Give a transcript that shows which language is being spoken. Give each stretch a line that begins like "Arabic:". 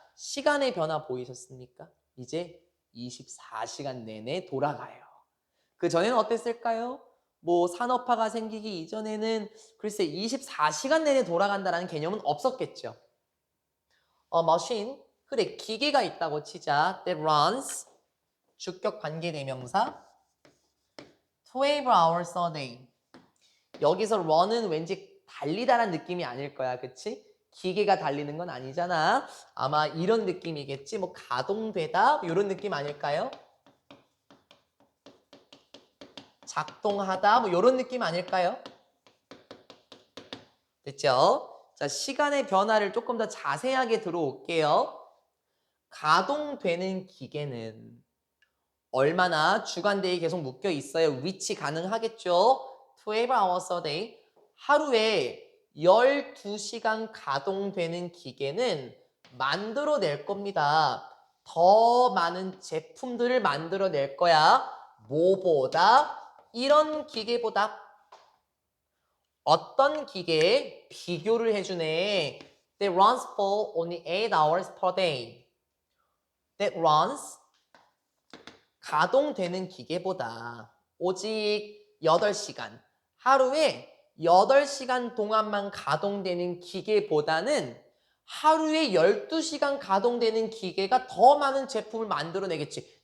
Korean: 시간의 변화 보이셨습니까? 이제 24시간 내내 돌아가요. 그 전에는 어땠을까요? 뭐 산업화가 생기기 이전에는 글쎄 24시간 내내 돌아간다는 개념은 없었겠죠. machine, 그래 기계가 있다고 치자.
English: that runs,
Korean: 주격 관계대명사
English: 12 hours a day.
Korean: 여기서 run은 왠지 달리다라는 느낌이 아닐 거야. 그치? 기계가 달리는 건 아니잖아. 아마 이런 느낌이겠지. 뭐 가동되다 이런 느낌 아닐까요? 작동하다 뭐 이런 느낌 아닐까요? 됐죠? 자, 시간의 변화를 조금 더 자세하게 들어올게요. 가동되는 기계는 얼마나 주간대에 계속 묶여 있어야 위치 가능하겠죠?
English: 12 hours a day.
Korean: 하루에 12시간 가동되는 기계는 만들어낼 겁니다. 더 많은 제품들을 만들어낼 거야. 뭐보다? 이런 기계보다. 어떤 기계에 비교를 해주네.
English: That runs for only 8 hours per day. That runs
Korean: 가동되는 기계보다 오직 8시간, 하루에 8시간 동안만 가동되는 기계보다는 하루에 12시간 가동되는 기계가 더 많은 제품을 만들어내겠지.